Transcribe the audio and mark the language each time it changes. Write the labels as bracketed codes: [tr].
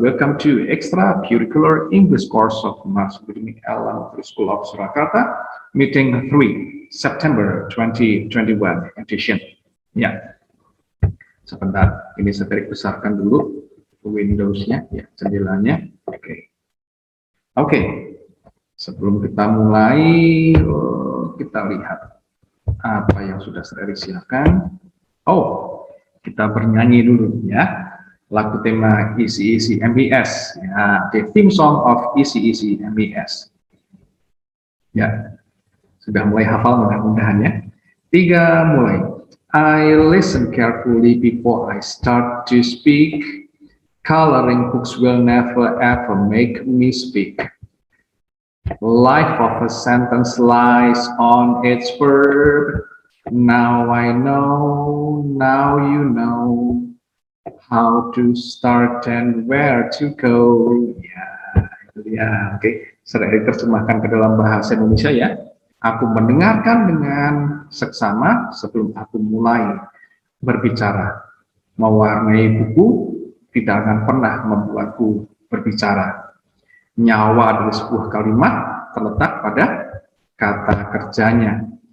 [en] Welcome to extracurricular English course of Marsudirini Elementary School of Surakarta, meeting 3, September 2021 edition. [id] Ya, sebentar, ini saya besarkan dulu Windows-nya, ya, jendelanya. Oke. Sebelum kita mulai, kita lihat apa yang sudah saya silakan. Kita bernyanyi dulu ya, lagu tema ECEC MES ya, [en] the theme song of ECEC MES [id] ya. Sudah mulai hafal mudah-mudahan ya. 3, mulai. [en] I listen carefully before I start to speak. Coloring books will never ever make me speak. Life of a sentence lies on its verb. Now I know, now you know how to start and where to go. [id] Ya, itu dia. Oke, saya terjemahkan ke dalam bahasa Indonesia ya. Aku mendengarkan dengan seksama sebelum aku mulai berbicara. Mewarnai buku tidak akan pernah membuatku berbicara. Nyawa dari sebuah kalimat terletak pada kata kerjanya.